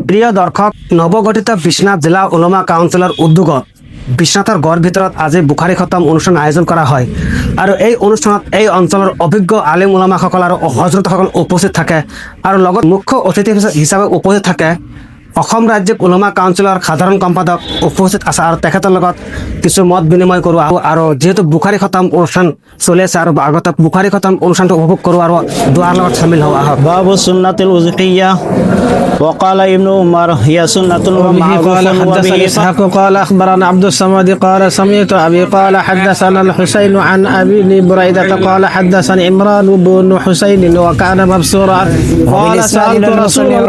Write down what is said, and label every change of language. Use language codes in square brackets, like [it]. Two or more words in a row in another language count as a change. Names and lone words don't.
[as] প্ৰিয় দৰ্শক, নৱগঠিত বিশ্বনাথ জিলা উলমা কাউন্সিলৰ উদ্যোগত বিশ্বনাথৰ গড় ভিতৰত আজি বুখাৰী খতম অনুষ্ঠান আয়োজন কৰা হয় আৰু এই অনুষ্ঠানত এই অঞ্চলৰ অভিজ্ঞ আলিম উলামাসকল আৰু হজৰতসকল উপস্থিত থাকে আৰু লগত মুখ্য অতিথি হিচাপে উপস্থিত থাকে অসম ৰাজ্যিক উলমা কাউন্সিলৰ সাধাৰণ সম্পাদক উপস্থিত আছে আৰু তেখেতৰ লগত কিছু মত বিনিময় কৰোঁ আৰু যেহেতু বুখাৰী খতম অনুষ্ঠান চলি আছে আৰু আগতে বুখাৰী খতম অনুষ্ঠানটো উপভোগ কৰোঁ আৰু দুৱাৰ লগত চামিল হওঁ আহক। [ar] باب السنة الوزقية وقال ابن عمر هي سنة وبه قال حدثنا إسحاق قال أخبرنا عبد الصمد قال سمعت أبي قال حدثنا الحسين عن أبي بريدة قال حدثني عمران بن حسين وكان مبصورا قال سألت رسول الله